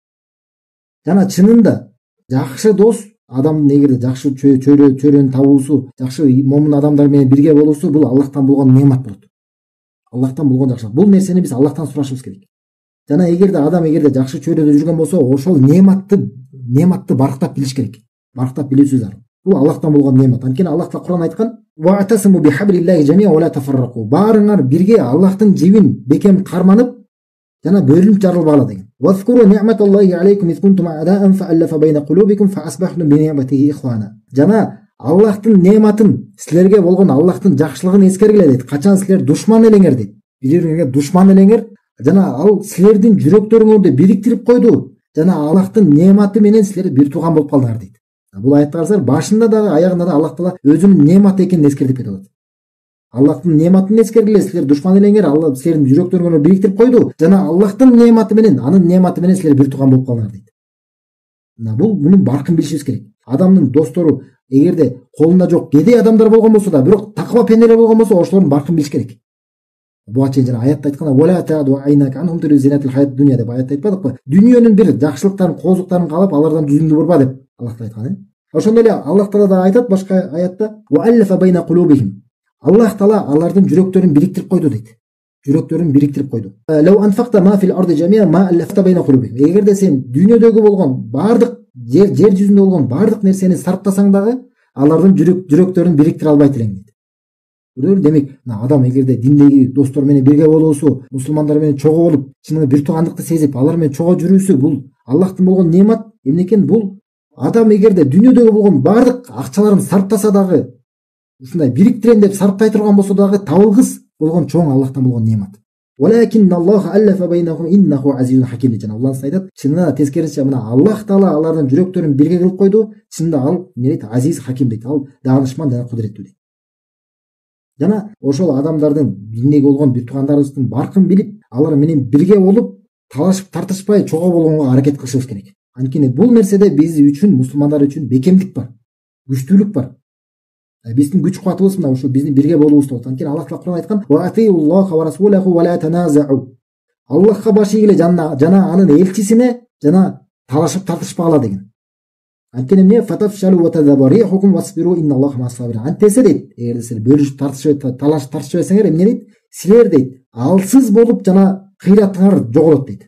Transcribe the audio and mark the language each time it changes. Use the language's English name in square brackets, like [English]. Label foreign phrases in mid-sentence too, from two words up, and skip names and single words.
[Kyrgyz] Жана чынында жакшы дос адамдын эгерде жакшы чөйрөнү табуусу, жакшы момун адамдар менен бирге болуусу бул Аллахтан болгон неамат болот. Аллахтан болгон жакшылык. Бул нерсени биз Аллахтан сурашыбыз керек. Жана эгерде адам жакшы чөйрөдө жүргөн болсо, ошол неаматты барктап билиш керек. Барктап билүүсү зарыл. Бул Аллахтан болгон неамат. Анткени Аллах та Кур'ан айткан: [Arabic] "واعتصموا بحبل الله جميعا ولا تفرقوا". [Kyrgyz] Баарыңар бирге Аллахтын жибин бекем карманып, жана бөлүнүп жарылбагыла деген. [Arabic] "واذكروا نعمة الله عليكم إذ كنتم أعداء فألف بين قلوبكم فأصبحتم بنعمته إخوانا". [Kyrgyz] Жана Аллахтын неаматын, силерге болгон Аллахтын жакшылыгын эскергиле дейт. Качан силер душман элеңер дейт. Бири-бириңерге душман элеңер, жана ал силердин жүрөктөрүңөрдү бириктирип койду. Жана Аллахтын неаматы менен силер бир тууган болуп калдыңар дейт. Бул аятты карасаңар, башында дагы, аягында да Аллах Таала өзүнүн неаматы экенин эскертип кетип атат. Аллахтын неаматын эскергиле, силер душман элеңер, Алла силердин жүрөктөрүңөрдү бириктирип койду. Жана Аллахтын неаматы менен, анын неаматы менен силер бир тууган болуп калдыңар дейт. Бул мунун баркын билишибиз керек. Адамдын достору эгерде колунда жок кедей адамдар болгон болсо да, бирок таква пенделер болгон болсо, ошолордун баркын билиш керек. Буга чейин жана аятта айтканда [Arabic] "ولا تعد عيناك عنهم تريد زينة الحياة الدنيا" [Kyrgyz] деп аятта айтпадыкпы? Дүйнөнүн бир жакшылыктарын, коозуктарын каалап, алардан жүзүңдү бурба деп Аллах айткан. Ошондой эле Аллах Таала да айтат башка аятта: [Arabic] "وألف بين قلوبهم". [Kyrgyz] Аллах Таала алардын жүрөктөрүн бириктирип койду дейт. Жүрөктөрүн бириктирип койду. [Arabic] "لو أنفقت ما في الأرض جميعا ما ألفت بين قلوبهم". [Kyrgyz] Эгерде сен дүйнөдөгү болгон бардык жер жүзүндө болгон бардык нерсени сарптасаң дагы, алардын жүрөктөрүн бириктире албайт элең дейт. Демек, адам эгерде диндеги достор менен бирге болуусу, мусулмандар менен чогуу болуп, чынында бир туугандыкты сезип, алар менен чогуу жүрүүсү, бул Аллахтын болгон неамат. Эмне экен бул? Адам эгерде дүйнөдөгү болгон бардык акчаларын сарптаса дагы, ушундай бириктирем деп сарптай турган болсо дагы, табылгыс болгон чоң Аллахтан болгон неамат. [Arabic] "ولكن الله ألف بينهم إنه عزيز حكيم" [Kyrgyz] жана Аллах айтат, чынында тескерисинче мына Аллах Таала алардын жүрөктөрүн бирге кылып койду. Чынында ал эмне дейт? [Arabic] عزيز حكيم [Kyrgyz] дейт. Ал даанышман жана кудуреттүү дейт. Жана ошол адамдардын биндеги болгон бир туугандарыбыздын баркын билип, алар менен бирге болуп, талашып тартышпай чогуу болгонго аракет кылышыбыз керек. Анткени бул нерседе биз үчүн, мусулмандар үчүн бекемдик бар, күчтүүлүк бар. Биздин күч кубатыбыз мына ошо биздин бирге болуубуз болот. Анткени Аллах Таала Кур'ан айткан: [Arabic] "وأطيعوا الله ورسوله ولا تنازعوا". [Kyrgyz] Аллахка баш ийгиле жана анын элчисине жана талашып тартышпагыла деген. Анткени эмне? [Arabic] "فتفشلوا وتذهب ريحكم واصبروا إن الله مع الصابرين". [Kyrgyz] Антесе дейт, эгерде силер бөлүшүп талашып тартышпасаңар, эмне дейт? Силер дейт, алсыз болуп жана кыйратыңар жоголот дейт.